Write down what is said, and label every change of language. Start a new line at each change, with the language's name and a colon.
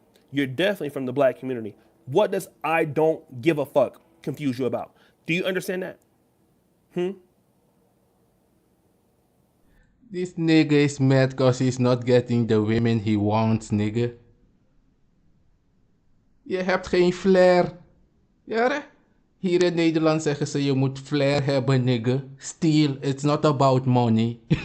English: You're definitely from the black community. What does I don't give a fuck confuse you about? Do you understand that? This nigga is mad because he's not getting the women he wants, nigga.
Dutch: Je hebt geen flair. Ja, hier in Nederland zeggen ze je moet flair hebben, nigga.
English: Still, it's not about money.